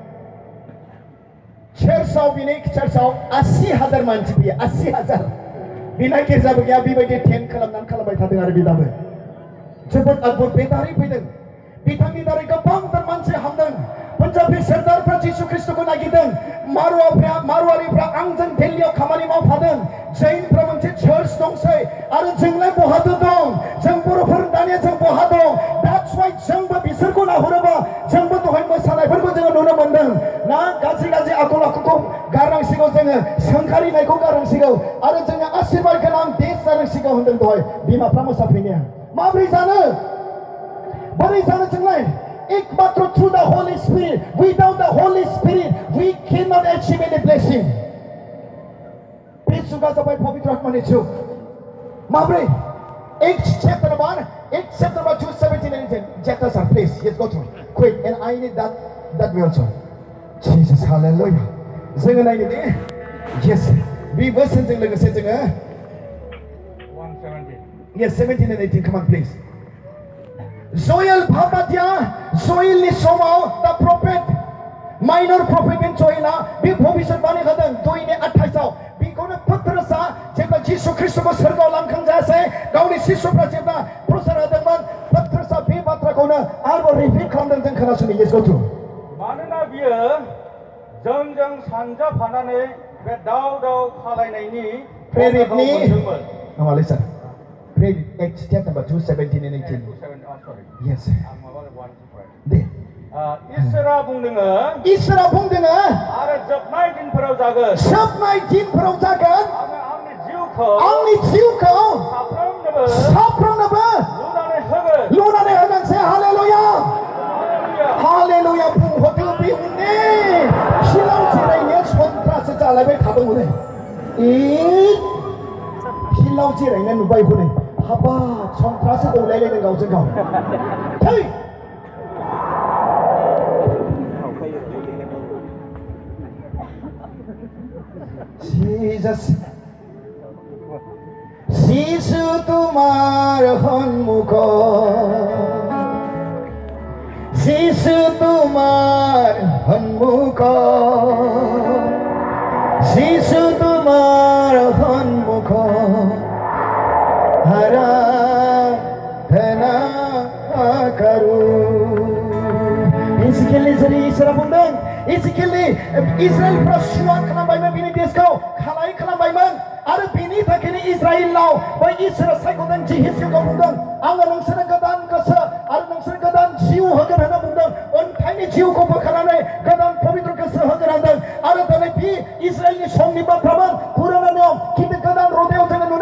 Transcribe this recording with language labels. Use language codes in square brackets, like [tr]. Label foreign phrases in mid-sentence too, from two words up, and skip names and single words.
[brx] चर्चआव बिनि चर्चआव 80,000 मानसि फैयो 80,000 बिना गिर्जाबो गैया बेबायदि टेन्ट खालामबाय थादों आरो बे दाबो जोबोद आदबुत बे दारै फैदों बिथांनि दारै गोबांथार मानसि हामदों पान्जाबी सरदारफ्रा जिसु ख्रिस्टखौ नागिरदों मारुवारिफ्रा आंजों दिल्लीयाव खामानि मावफादों जैनफ्रा मोनसे चार्च दंसै आरो जोंलाय बहादो दं जों बर'फोर दानिया जों बहा दं [en] that's why [brx] जोंबो बिसोरखौ नाहरोबा जोंबो दहाय मोसानायफोरखौ जोङो नुनो मोनदों ना गाज्रि आखल आखुखौ गारनांसिगौ जोङो सोंखारिनायखौ गारनांसिगौ आरो जोङो आशीर्बाद गोनां देश जानांसिगौ होनदों दहाय बिमाफ्रा मोसाफैनाया माबोरै जानो बोरै जानो जोंलाय एकमात्र [en] through the Holy Spirit without the Holy Spirit we cannot achieve any blessing [brx] बे जुगा जाबाय पवित्र आत्मानि जुग माबोरै [en] Acts chapter 1 Acts chapter 2, 17 and 18. Chapter, sir, please. Yes, go through. Quick. And I need that way also. Jesus, hallelujah. [brx] जोङो नायनो दे. Yes. बे बोसोनजों लोगोसे जोङो 117. [en] Yes, 17 and 18. Come on, please. Joel Bhabatia, Joel [brx] ni समाव [en] the prophet, minor prophet in Joela, [brx] बे भविष्यवाणी होदों 2:28 बेखौनो पत्रसा जेब्ला जिसु ख्रीष्टखौ सोरगोआव लांखांजासे गावनि शिष्यफ्रा जेब्ला प्रचार होदोंमोन पत्रसा बे बाथ्राखौनो आरोबाव रिपिट खालामदों जों खोनासंनि [en] yes go to [brx] मानोना बियो जोंजों सानजाफानानै बे दाव खालायनायनि प्रेरितनि मोनदोंमोन [en] Now listen. Read Acts chapter number 2, 17 and 18. sorry. Yes. [brx] आं माबा 1 दे इसोरा बुंदोङो इसोरा बुंदोङो आरो जोबनाय दिनफोराव जागोन जोबनाय दिनफोराव जागोन आंनि जिउखौ साफ्रोमनोबो लुनानै होगोन से हालेलुया हालेलुया बुंहरदो बे उननि फिलाव जिरायनाया सन्त्रासो जालायबाय थादों हनै फिलाव जिरायनाय नुबाय हनै हाबाब सन्त्रासो दौलायलायदों गावजों गाव थै [as] Jesus যিশু তোমাৰ সন্মুখত যিশু তোমাৰ সন্মুখত যিশু তোমাৰ সন্মুখত [hi] आराधना करूं [as] Ezekiel जेरै [brx] इसोरा बुंदों Ezekielनि इजराइलफ्रा सुवा खालामबायमोन बिनि देशखौ खालाय खालामबायमोन आरो बिनि थाखायनो इजराइलाव बै इसोरा सायख'दों जिहेसियाखौ बुंदों आङो नोंसोरनो गोदान गोसो आरो नोंसोर गोदान जिउ होगोन होनना बुंदों अन्थाइनि जिउखौ बोखारनानै गोदान पबित्र गोसो होगोन होनदों आरो दिनै बे इजराइलनि समनि बाथ्रामोन पुराना नियम खिन्थु गोदान रदायाव जोङो नुनो